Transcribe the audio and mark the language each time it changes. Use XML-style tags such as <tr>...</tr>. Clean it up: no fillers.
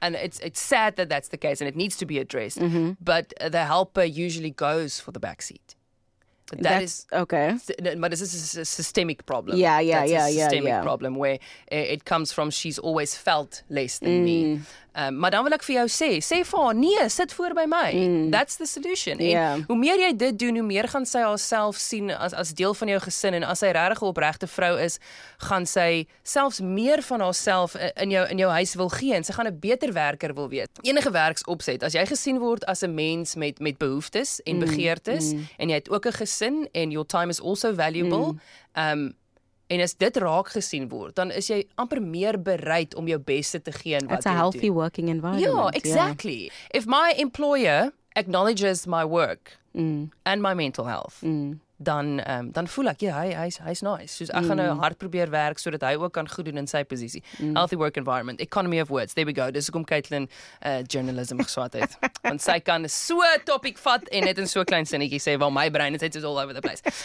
<en>And it's sad that that's the case and it needs to be addressed. But the helper usually goes for the back seat. That's okay. But this is a systemic problem. Yeah. That's a systemic problem where it comes from she's always felt less than me.</en> <af>Maar dan wil ek vir jou sê vir haar, nee, sit voor by my. That's the solution. En hoe meer jy dit doen, hoe meer gaan sy haarself sien as deel van jou gesin, en as sy regtig 'n opregte vrou is, gaan sy selfs meer van haarself in jou huis wil gee, en sy gaan 'n beter werker wil wees. Enige werksopset, as jy gesien word as 'n mens met behoeftes en begeertes, en jy het ook 'n gesin, en your time is also valuable, en as dit raak gesien word, dan is jy amper meer bereid om jou beste te gee in wat jy doen.</af> <en>It's a healthy working environment. Yeah, exactly. If my employer acknowledges my work and my mental health, dan voel ek, hy's nice.</en> <af>Soos ek gaan nou hard probeer werk sodat hy ook kan goed doen in sy posisie.</af> <en>Healthy work environment, economy of words.</en> <af>There we go. Dis hoekom Caitlin journalism geswat het. Want sy kan so 'n topic vat en net in so 'n klein sinnetjie sê waar my brein is all over the place.</af>